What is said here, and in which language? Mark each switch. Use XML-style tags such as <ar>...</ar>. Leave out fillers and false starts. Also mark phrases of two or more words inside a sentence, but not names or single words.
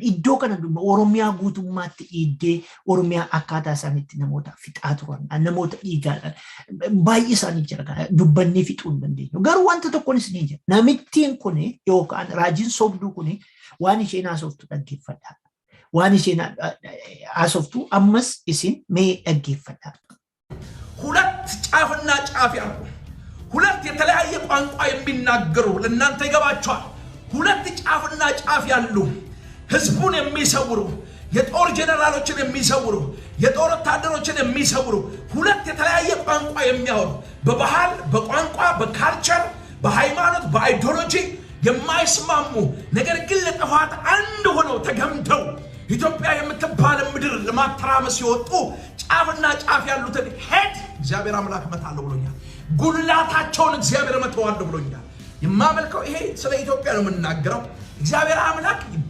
<om>Iddoo kana Oromiyaa guutummaatti dhiiddee Oromiyaa akkaataa isaaniitti namoota fixaa turan namoota dhiigaadhaan baay'ee isaanii jira dubbannee fixuu hin dandeenyu. Garuu wanta tokkonis ni jira. Namittiin kun yookaan raajiin sobduu kun waan isheen haasoftu dhaggeeffadhaa. Waan isheen haasoftu ammas isin mee dhaggeeffadhaa.</om> <am>ሁለት ጫፍና ጫፍ ያሉ ሁለት የተለያየ ቋንቋ የሚናገሩ ለእናንተ ይገባቸዋል ሁለት ጫፍና ጫፍ ያሉ ህዝቡን የሚሰውሩ የጦር ጀነራሎችን የሚሰውሩ የጦር ወታደሮችን የሚሰውሩ ሁለት የተለያየ ቋንቋ የሚያወሩ በባህል በቋንቋ በካልቸር በሃይማኖት በአይዲዮሎጂ የማይስማሙ ነገር ግን ለጥፋት አንድ ሆነው ተገምተው ኢትዮጵያ የምትባል ምድር ለማተራመስ ይወጡ ጫፍና ጫፍ ያሉትን ሄድ እግዚአብሔር አምላክ መታለው ብሎኛል። ጉልላታቸውን እግዚአብሔር መተዋል ብሎኛል። የማመልከው ይሄ ስለ ኢትዮጵያ ነው የምናገረው። እግዚአብሔር አምላክ</am>